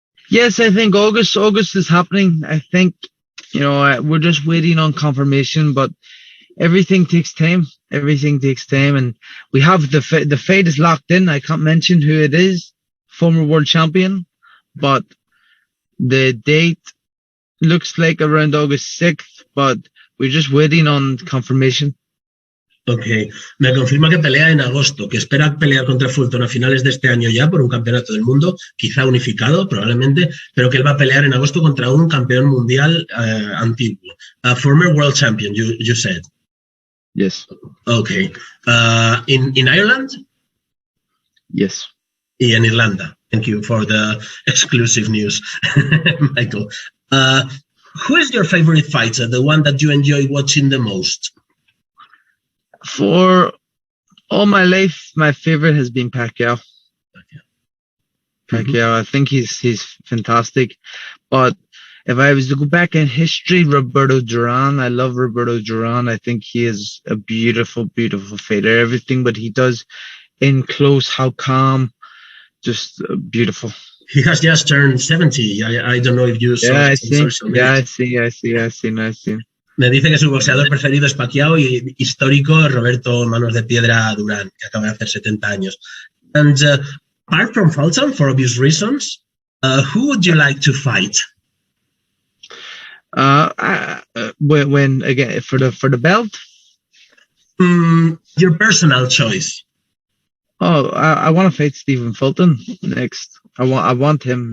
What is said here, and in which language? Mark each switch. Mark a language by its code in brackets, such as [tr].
[en] Yes, I think August is happening. I think, we're just waiting on confirmation, but everything takes time. And we have the fight is locked in. I can't mention who it is, former world champion, but the date looks like around August 6th, but we're just waiting on confirmation. [es] Ok, me confirma que pelea en agosto, que espera pelear contra Fulton a finales de este año ya por un campeonato del mundo, quizá unificado probablemente, pero que él va a pelear en agosto contra un campeón mundial antiguo. [en] A former world champion, you said? Yes. Okay. In Ireland? Yes. [es] Y en Irlanda. [en] Thank you for the exclusive news, Michael. Who is your favorite fighter, the one that you enjoy watching the most? For all my life, my favorite has been Pacquiao. I think he's fantastic. But if I was to go back in history, Roberto Duran. I love Roberto Duran. I think he is a beautiful, beautiful fighter. Everything what he does in close, how calm, just beautiful. He has just turned 70. I don't know if you saw I see. [es] Me dice que su boxeador preferido es Pacquiao y histórico Roberto Manos de Piedra Durán, que acaba de hacer 70 años. [en] And apart from Fulton, for obvious reasons, who would you like to fight? When again for the belt? Your personal choice. Oh, I want to fight Stephen Fulton next. I want him.